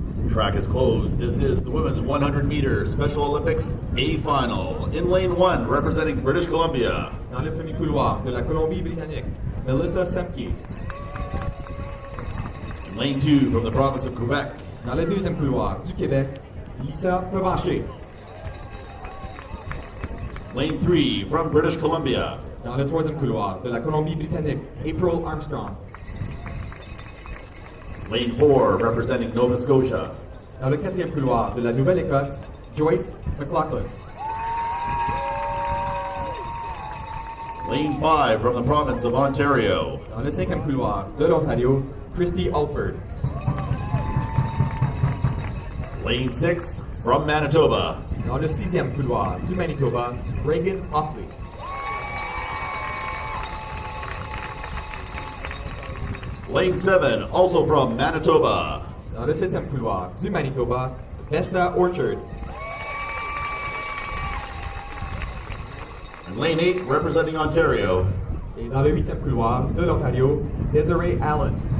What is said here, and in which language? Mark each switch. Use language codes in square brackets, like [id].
[en] Track is closed. This is the women's 100-meter Special Olympics A final. In lane 1, representing British Columbia. [fr] Dans le premier couloir de la Colombie-Britannique, Melissa Semke. [en] In lane 2, from the province of Quebec. [fr] Dans le deuxième couloir du Québec, Lisa Provencher. [en] Lane 3, from British Columbia. [fr] Dans le troisième couloir de la Colombie-Britannique, April Armstrong. [en] Lane 4, representing Nova Scotia. [fr] Dans le quatrième couloir de la Nouvelle-Écosse, Joyce McLaughlin. [en] Lane 5, from the province of Ontario. [fr] Dans le cinquième couloir de l'Ontario, Christy Alford. [en] Lane 6, from Manitoba. [fr] Dans le sixième couloir du Manitoba, Reagan Hockley. [en] Lane 7, also from Manitoba. [fr] Dans le septième couloir du Manitoba, Vesta Orchard. [en] And lane 8, representing Ontario. [fr] Et dans le huitième couloir de l'Ontario, Desiree Allen.